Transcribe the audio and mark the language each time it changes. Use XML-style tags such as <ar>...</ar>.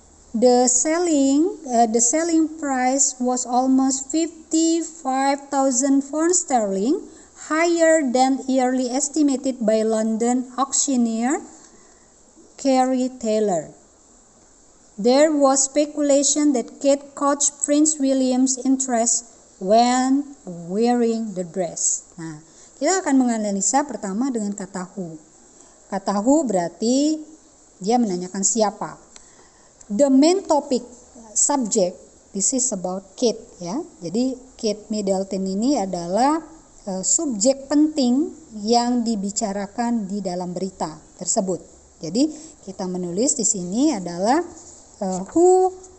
<en>The selling price was almost 55,000 pounds sterling, higher than yearly estimated by London auctioneer Carrie Taylor. There was speculation that Kate caught Prince William's interest when wearing the dress.</en> <id>Nah, kita akan menganalisa pertama dengan kata who. Kata who berarti dia menanyakan siapa.</id> <en>The main topic, subject, this is about Kate, ya.</en> <id>Jadi Kate Middleton ini adalah subjek penting yang dibicarakan di dalam berita tersebut. Jadi kita menulis di sini adalah who.</id>